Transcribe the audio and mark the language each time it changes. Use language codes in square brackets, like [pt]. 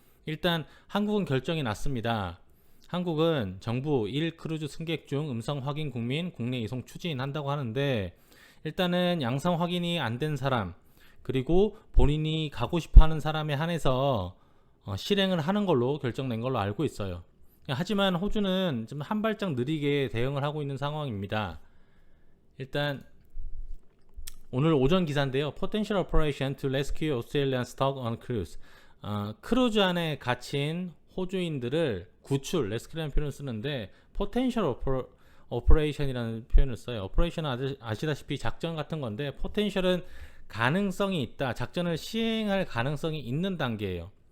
[ko] 일단 한국은 결정이 났습니다. 한국은 정부 1 크루즈 승객 중 음성 확인 국민 국내 이송 추진한다고 하는데, 일단은 양성 확인이 안 된 사람 그리고 본인이 가고 싶어 하는 사람에 한해서 실행을 하는 걸로 결정된 걸로 알고 있어요. 하지만 호주는 좀 한 발짝 느리게 대응을 하고 있는 상황입니다. 일단 오늘 오전 기사인데요. [en] Potential Operation to Rescue Australian Stuck on Cruise. [ko] 크루즈 안에 갇힌 호주인들을 구출, 레스큐라는 표현을 쓰는데 [en] Potential Operation [ko] 이라는 표현을 써요. Operation은 아시다시피 작전 같은 건데, Potential은 가능성이 있다, 작전을 시행할 가능성이 있는 단계예요.